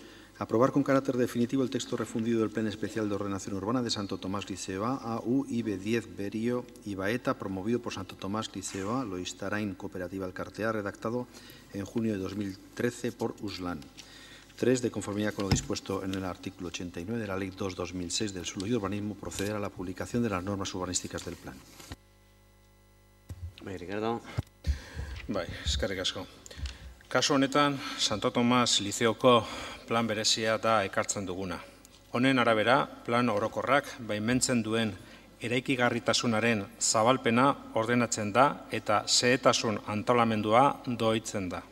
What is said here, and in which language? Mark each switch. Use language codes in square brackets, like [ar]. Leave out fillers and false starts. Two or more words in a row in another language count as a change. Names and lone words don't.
[es] Aprobar con carácter definitivo el texto refundido del Plan Especial de Ordenación Urbana de Santo Tomás Liceoa, AU IB 10 Berío Ibaeta, promovido por Santo Tomás Liceoa, Loistarain Cooperativa Elkartea, redactado en junio de 2013 por USLAN. 3. De conformidad con lo dispuesto en el artículo 89 de la Ley 2/2006 del Suelo y Urbanismo, proceder a la publicación de las normas urbanísticas del plan. Ricardo. [eu] Bai, eskerrik asko. Kasu honetan, Santo Tomas Lizeoko plan berezia da ekartzen duguna. Honen arabera, plan orokorrak baimentzen duen eraikigarritasunaren zabalpena ordenatzen da eta xehetasun antolamendua doitzen da.